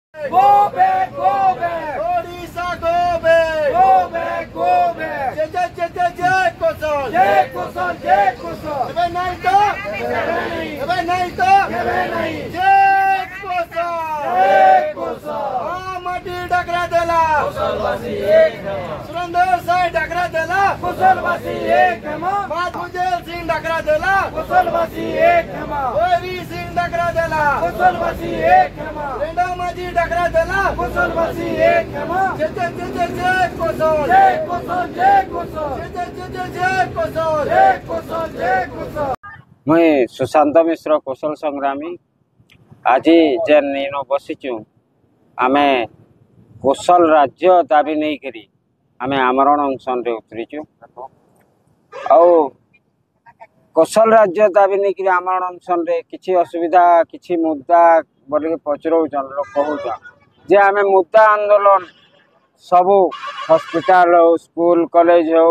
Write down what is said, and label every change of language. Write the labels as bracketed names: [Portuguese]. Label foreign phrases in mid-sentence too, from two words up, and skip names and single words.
[English] Go back, go back. Odisha, go back. Go back, go back. [Sambalpuri] Jai Kosal. Jai Kosal, Jai Kosal. Kebe nahi to. Kebe nahi to. Kebe nahi. Jai Kosal. Jai Kosal. Mati Dakra Dela. Kosalwasi ek nama. Surendra Sai Dakra Dela. Kosalwasi ek nama. Madhujal Singh Dakra Dela. Kosalwasi ek nama. Oiri Singh Dakra Dela. Kosalwasi ek nama. Renda Maji Dakra Dela. Kosalwasi ek nama. Jai Kosal. Jai Kosal, Jai Kosal. Jai Kosal. Jai Kosal, Jai Kosal. ମୁଇ ସୁଶାନ୍ତ ମିଶ୍ର କୌଶଲ ସଂଗ୍ରାମୀ ଆଜ ଜେନ ଇନ ବସିଚୁ ଆମେ କୌଶଲ ରାଜ୍ୟ ଦାବି ନହିଁ କରି ଆମେ ଆମରଣ ଅନଶନ ରେ ଉତରିଚୁ ଆ କୌଶଲ ରାଜ୍ୟ ଦାବି ନହିଁ କରି ଆମରଣ ଅନଶନ ରେ କିଛି ଅସୁବିଧା କିଛି ମୁଦ୍ଦା ବୋଲ କେ ପଚରଉଛନ ଲୋଗ କହଉଛନ ଜେ ଆମେ ମୁଦ୍ଦା ଆନ୍ଦୋଳନ ସବୁ ହସ୍ପିଟାଲ ହୋ [English] school college [Sambalpuri] ହୋ